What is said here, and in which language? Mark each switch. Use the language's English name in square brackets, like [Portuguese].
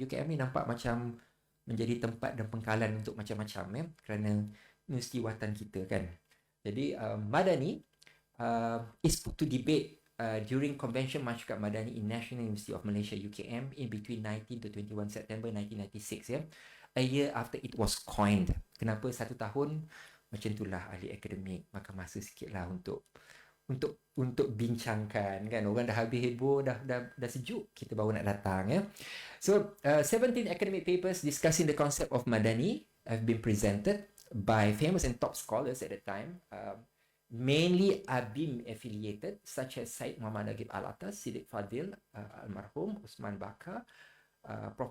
[Malay] UKM ni nampak macam menjadi tempat dan pengkalan untuk macam-macam kerana universiti watan kita kan. [English] Jadi Madani is put to debate during Convention Masyarakat Madani in National University of Malaysia UKM in between 19 to 21 September 1996 a year after it was coined. [Malay] Kenapa 1 tahun? Macam itulah ahli akademik, maka masa sikitlah untuk bincangkan kan. Orang dah habis heboh, dah sejuk, kita baru nak datang [English] So 17 academic papers discussing the concept of Madani have been presented by famous and top scholars at the time, mainly ABIM affiliated, such as Syed Muhammad Nagib Al-Atas, Siddiq Fadil, almarhum Usman Bakar, Prof.